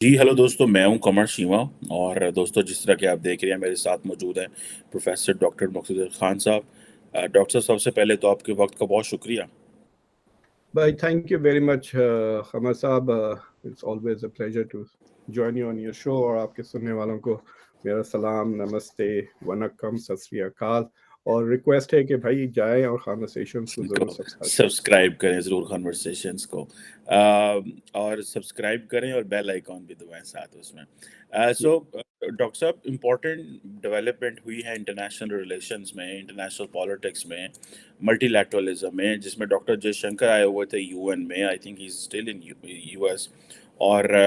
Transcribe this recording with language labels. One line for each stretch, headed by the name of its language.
Urdu: جی hello دوستوں، میں ہوں قمر شیما، اور دوستوں جس طرح کہ آپ دیکھ رہے ہیں میرے ساتھ موجود ہیں پروفیسر ڈاکٹر مقتدر خان صاحب۔ ڈاکٹر صاحب، سب سے پہلے تو آپ کے وقت کا بہت شکریہ۔
English: Bhai, thank you very much, Qamar Saab. It's always a pleasure to join you on your show.
Urdu: اور آپ کے سننے والوں کو میرا سلام، نمستے، ونکم، ست سری اکال، اور ریکویسٹ ہے کہ بھائی جائیں اور کانورسیشنز کو ضرور سبسکرائب کریں۔ سبسکرائب کریں ضرور کنورسیشنز کو، اور سبسکرائب کریں اور بیل آئیکن بھی دبائیں ساتھ اس میں۔ سو ڈاکٹر صاحب، امپورٹنٹ ڈیولپمنٹ ہوئی ہے انٹرنیشنل ریلیشنز میں، انٹرنیشنل پالیٹکس میں، ملٹی لیٹرلزم میں، جس میں ڈاکٹر جے شنکر آئے ہوئے تھے UN میں۔
English: I think he is still in US،
Urdu: اور